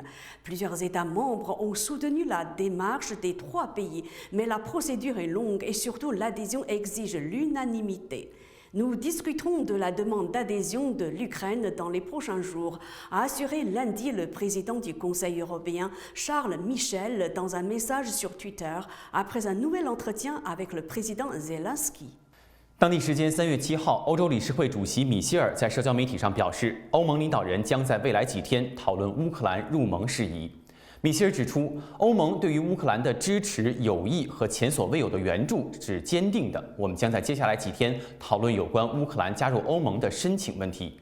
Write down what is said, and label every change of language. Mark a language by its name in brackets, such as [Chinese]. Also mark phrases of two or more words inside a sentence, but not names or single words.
[French] Plusieurs États membres ont soutenu la démarche des 3 pays, mais la procédure est longue et surtout l'adhésion exige l'unanimité. Nous discuterons de la demande d'adhésion de l'Ukraine dans les prochains jours, a assuré lundi le président du Conseil européen, Charles Michel, dans un message sur Twitter, après un nouvel entretien avec le président Zelensky. [Chinese] 当地时间3月7号，欧洲理事会主席米歇尔在社交媒体上表示，欧盟领导人将在未来几天讨论乌克兰入盟事宜。米歇尔指出，欧盟对于乌克兰的支持、友谊和前所未有的援助是坚定的。我们将在接下来几天讨论有关乌克兰加入欧盟的申请问题。